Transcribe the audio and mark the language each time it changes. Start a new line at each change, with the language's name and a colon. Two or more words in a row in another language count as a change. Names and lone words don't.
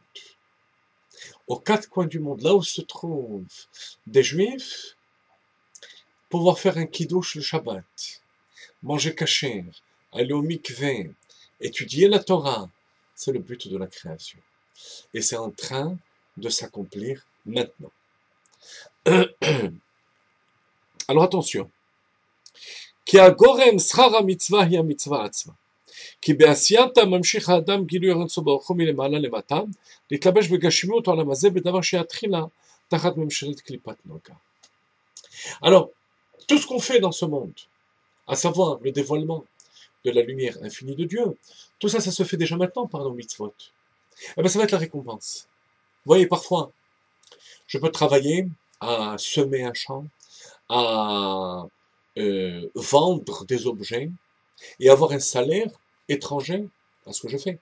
French: Aux quatre coins du monde, là où se trouvent des Juifs, pouvoir faire un kiddush le Shabbat, manger kasher, aller au mikveh, étudier la Torah, c'est le but de la création. Et c'est en train de s'accomplir maintenant. Alors attention.
Hebrew: כי הגורם שכר המצוה היא המצוה עצמה. כי בעשייתה ממשיך האדם גילוי רצון ברוך הוא מלמעלה למטה, להתלבש בגשמיות העולם הזה בדבר שיתחילה תחת ממשלת קליפת נוגה.
French: Alors, tout ce qu'on fait dans ce monde, à savoir le dévoilement de la lumière infinie de Dieu, tout ça, ça se fait déjà maintenant par nos mitzvot. Eh bien, ça va être la récompense. Vous voyez, parfois, je peux travailler à semer un champ, à vendre des objets et avoir un salaire étranger à ce que je fais.